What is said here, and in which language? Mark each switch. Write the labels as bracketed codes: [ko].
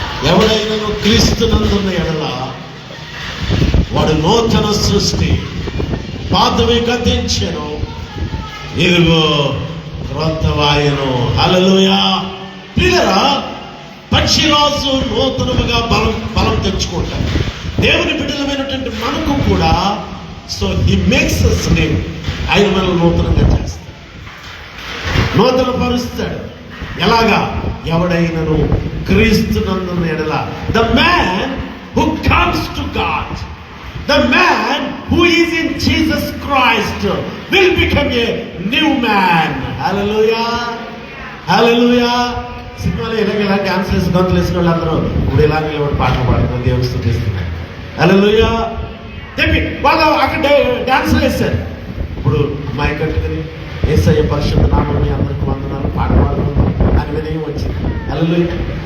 [te] ఎవడైనా క్రీస్తునందున్న ఎడల వాడు నూతన సృష్టి, పాతవి గతించెను, ఇదిగో క్రొత్తవాయెను. హల్లెలూయా. ప్రియులారా, పక్షిరాజు నూతనముగా బలం తెచ్చుకుంటాడు. దేవుని బిడ్డలమైనటువంటి మనకు కూడా [en] So he makes us new. [te] ఆయన మనల్ని నూతనంగా చేస్తాడు, నూతన పరుస్తాడు. ఎలాగా? ఎవడైనను క్రీస్తునందున్న ఎడల, [en] The man who comes to God, the man who is in Jesus Christ will become a new man. Hallelujah, hallelujah. [te] సినిమాలో ఇలా డాన్స్ వేసి గంతులు వేసిన వాళ్ళందరూ ఇప్పుడు ఇలా నిలబడి పాటలు పాడుతున్నారు, దేవుని స్తుతిస్తున్నారు. హల్లెలూయా. వాళ్ళు అక్కడ డాన్సులు వేస్తారు. ఇప్పుడు మై కట్టుకుని యేసయ్య పరిశుద్ధ నామమున మీ అందరికి వందనాలు పాట పాడుతున్నాం అని వినయం వచ్చింది. హల్లెలూయా.